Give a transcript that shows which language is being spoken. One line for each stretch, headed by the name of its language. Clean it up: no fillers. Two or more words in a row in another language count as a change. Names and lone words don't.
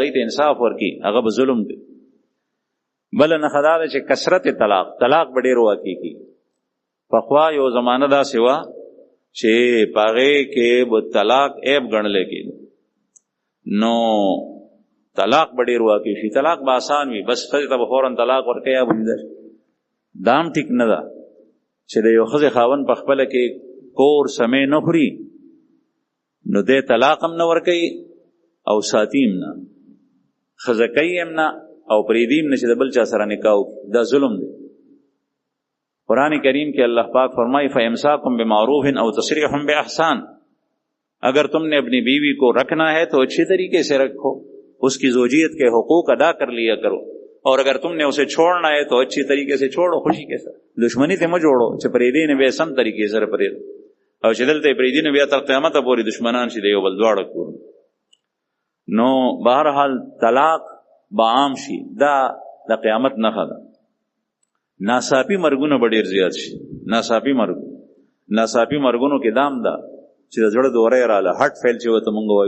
Pashto: هغوی ته انصاف ورکړي هغه به ظلم دی بله نښه دا ده چې کثرت طلاق به ډېر واقع کېږي پخوا یو زمانه داسې وه چې په هغې کې به طلاق عیب ګڼلی کېده نو طلاق به ډېر واقع شي طلاق به آسان وي بس ښځې ته به فورا طلاق ورکوي یا به ویده شي دا هم ټیک نه ده چې د یو ښځې خاوند په خپله کې کور سمې نه خوري نو دی طلاق هم نه ورکوي او ساتي هم نه ښځه کوي هم نه او پریدیم نشي د بل چا سره نکاح دا ظلم دی
Urdu: قرآن کریم کے اللہ پاک فرمائی
Arabic: فَإِمْسَاكُمْ بِمَعْرُوفٍ أَوْ تَصْرِيحٌ بِإِحْسَانٍ
Urdu: اگر تم نے اپنی بیوی کو رکھنا ہے تو اچھی طریقے سے رکھو اس کی زوجیت کے حقوق ادا کر لیا کرو اور اگر تم نے اسے چھوڑنا ہے تو اچھی طریقے سے چھوڑو خوشی کے ساتھ
Pashto: دشمنی ته مه جوړو چې پریدی نه به سم طریقې سره پرید او چې دلته پریدی نه بیا تر قیامت پورې دشمنان شي دی یو بل دواړه کور نو بهرحال طلاق با عام شي دا د قیامت نښه ده ناڅاپي مرګونه به ډېر زیات شي ناڅاپي مرګونو کې دام ده چې د زړه دوره یې راله هټ فیل چې ورته مونږ وایو